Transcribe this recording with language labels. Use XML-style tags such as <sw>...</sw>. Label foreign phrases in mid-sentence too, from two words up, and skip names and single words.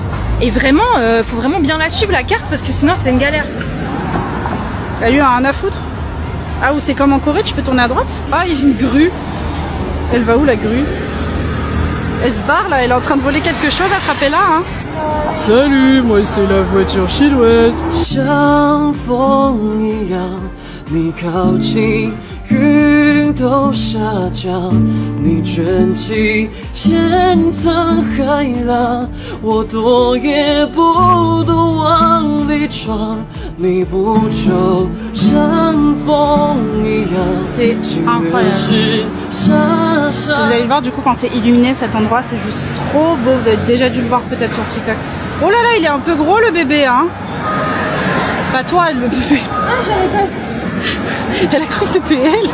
<fr>Et vraiment, faut vraiment bien la suivre la carte parce que sinon c'est une galère. Elle lui a rien à foutre. Ah, ou c'est comme en Corée, tu peux tourner à droite. Ah, il y a une grue. Elle va où la grue? Elle se barre là, elle est en train de voler quelque chose, attrapez-la hein. Salut, moi c'est la voiture chinoise.</fr> <zh>云都下降，你卷起千层海浪，我躲也不躲往里闯，你不就像风一样？</zh> <fr>C'est incroyable. Vous allez le voir du coup quand c'est illuminé cet endroit, c'est juste trop beau. Vous avez déjà dû le voir peut-être sur TikTok. Oh là là, il est un peu gros le bébé hein. Pas toi le bébé. Elle a cru que c'était elle.</fr>